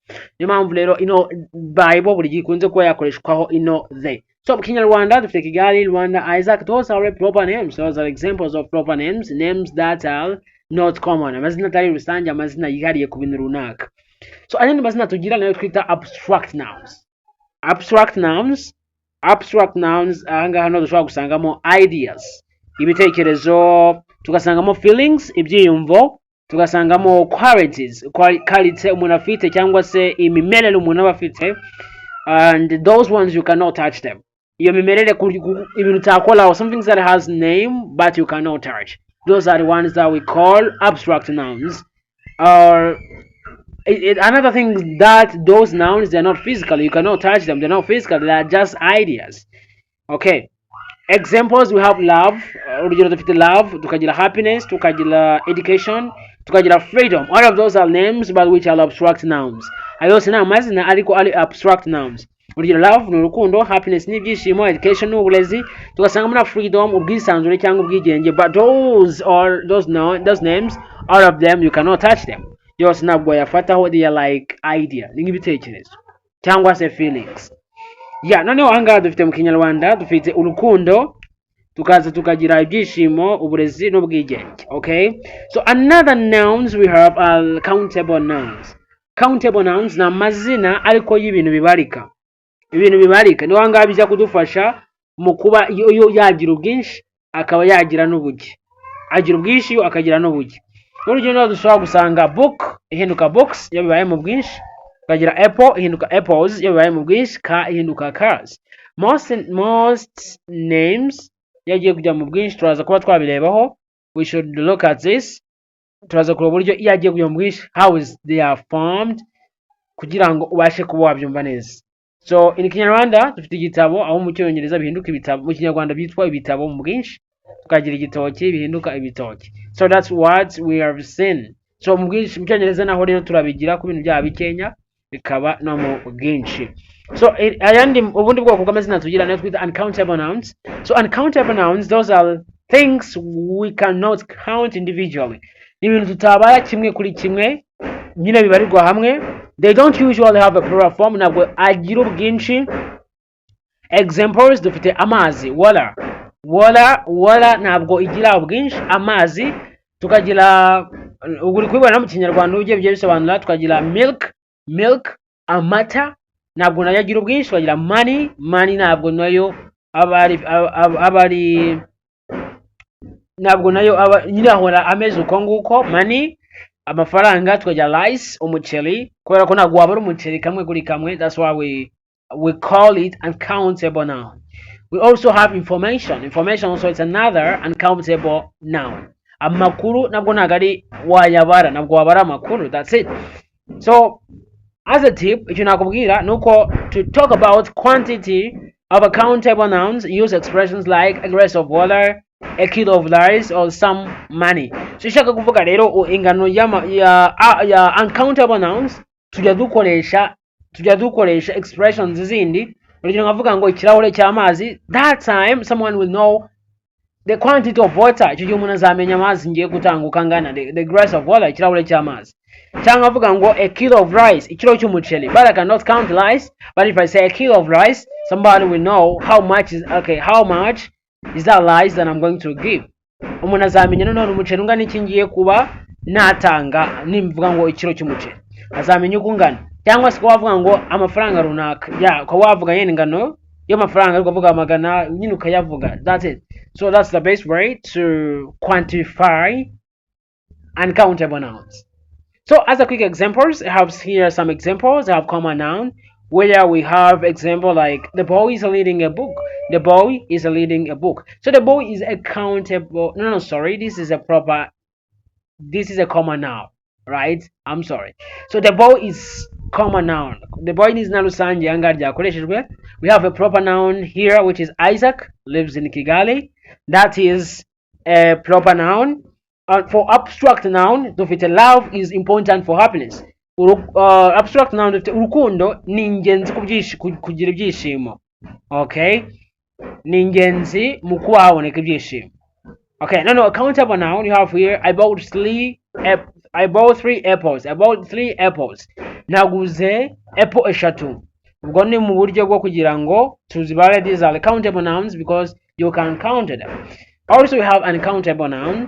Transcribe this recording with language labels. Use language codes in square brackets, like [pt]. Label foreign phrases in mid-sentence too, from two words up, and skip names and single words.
[rw] Niyo mpamvu rero ino Bible buri gihe ikunze kuba yakoreshwaho ino they. So mu Kinyarwanda dufite Kigali, Rwanda, [en] Isaac. Those are proper names. Those are examples of proper names, names that are not common. [rw] Amazina atari rusange, amazina yihariye ku bintu runaka. So ayandi mazina tugira nayo twita [en] abstract nouns. Abstract nouns [rw] ahangaha hano dushobora gusangamo ideas, ibitekerezo, tugasangamo feelings, ibyiyumvo, tugasangamo qualities, quality umuntu afite cyangwa se imimerere umuntu aba afite, [en] and those ones you cannot touch them. [rw] Iyo mimerere ibintu utakoraho, [en] some things that has name but you cannot touch, those are the ones that we call abstract nouns. Another thing that those nouns, they're not physical, you cannot touch them, they're not physical, they are just ideas. Okay, examples, we have love, [rw] urugero dufite love, tukagira happiness, tukagira education, tukagira freedom. [en] All of those are names but which are abstract nouns. [rw] Ayo yose ni amazina ariko ari [en] abstract nouns. [rw] Urugero love ni urukundo, happiness ni ibyishimo, education ni uburezi, tugasangamo na freedom, ubwisanzure cyangwa ubwigenge. [en] But those names, all of them you cannot touch them. [rw] Yose ntabwo yafataho, [en] they are like idea, [rw] ni nk'ibitekerezo cyangwa se feelings. Noneho ahangaha dufite mu Kinyarwanda dufite urukundo, tukaza tukagira ibyishimo, uburezi n'ubwigenge. [en] Okay, so another nouns we have are countable nouns. Countable nouns [rw] ni amazina ariko y'ibintu bibarika. Ibintu bibarika niho ahangaha bijya kudufasha mu kuba iyo yagira ubwinshi akaba yagira n'ubuke, agira ubwinshi yo akagira n'ubuke. Urugero dushobora gusanga book ihinduka books iyo bibaye mu bwinshi, tukagira apple ihinduka apples iyo bibaye mu bwinshi, car ihinduka cars. [en] Most names [rw] yagiye kujya mu bwinshi turaza kuba twabirebaho. [en] We should look at this. [rw] Turaza kureba uburyo iyo yagiye kujya mu bwinshi, [en] how is they are formed, [rw] kugira ngo ubashe kuba wabyumva neza. [en] So in Kinyarwanda [rw] dufite igitabo, aho mu Cyongereza bihinduka ibitabo, mu Kinyarwanda byitwa ibitabo mu bwinshi, tukagira igitoki bihinduka ibitoki. [en] So that's what we have seen. [rw] So mu bwinshi mu Cyongereza naho rero turabigira ku bintu bya bikenya bikaba no mu bwinshi. So ayandi ubundi bwoko bw'amazina tugira nayo twita [en] uncountable nouns. So uncountable nouns, those are things we cannot count individually. [rw] Ni ibintu tutabara kimwe kuri kimwe, nyine bibarirwa hamwe. [en] They don't usually have a plural form, [rw] ntabwo agira ubwinshi. Examples dufite amazi, water ntabwo igira ubwinshi, amazi. Tukagira uri kubibona mu Kinyarwanda ugiye bisobanura, tukagira milk, amata ntabwo nayo agira ubwinshi. Tukagira money ntabwo nayo ntabwo nayo nyine ahora ameze uko nguko, money amafaranga. Tukagira rice umuceri, kubera ko ntabwo wabara umuceri kamwe kuri kamwe, [en] that's why we call it uncountable noun. We also have information also it's another uncountable noun. [rw] Amakuru nabwo ntabwo ari wayabara, ntabwo wabara amakuru, [en] that's it. So as a tip, [rw] icyo nakubwira nuko [en] to talk about quantity of uncountable nouns, use expressions like a glass of water, a kilo of rice or some money. [rw] So ishaka kuvuga rero ingano ya [en] uncountable nouns [rw] tujya dukoresha expressions zindi. Urugero nkavuga ngo ikirahure cy'amazi, [en] that time someone will know the quantity of water. [rw] Icyo gihe umuntu azamenya amazi ngiye gutanguka angana, [en] the glass of water, [rw] ikirahure cy'amazi. Cyangwa avuga ngo [en] a kilo of rice, [rw] ikiro cy'umuceri, [en] but I cannot count rice. But if I say a kilo of rice, somebody will know how much is that rice that I'm going to give. [rw] Umuntu azamenya none umuceri ungana iki ngiye kuba natanga nimvuga ngo ikiro cy'umuceri, azamenya uko ungana. Cyangwa se wavuga ngo amafaranga runaka, ko wavuga yene ingano y'amafaranga ariko uvuga magana nyine ukayavuga. [en] That's it. So that's the best way to quantify uncountable nouns. So as a quick examples, I have here some examples. I have common noun where we have example like the boy is reading a book. The boy is reading a book. So the boy is a countable. No, sorry. This is a common noun, right? I'm sorry. So the boy is common noun. The boy is [rw] narusange anga ryakoreshejwe. [en] We have a proper noun here, which is Isaac, lives in Kigali. That is a proper noun. For abstract noun, dufite love is important for happiness. Abstract noun [rw] dufite urukundo ni ingenzi kugira ibyishimo. Okay, ni ingenzi mu kuba haboneka ibyishimo. [en] Okay, no, countable noun you have here. I bought three apples. [rw] Naguze apple eshatu. Ubwo ni mu buryo bwo kugira ngo tuzibare. [en] These are the countable nouns because you can count them. Also we have uncountable noun.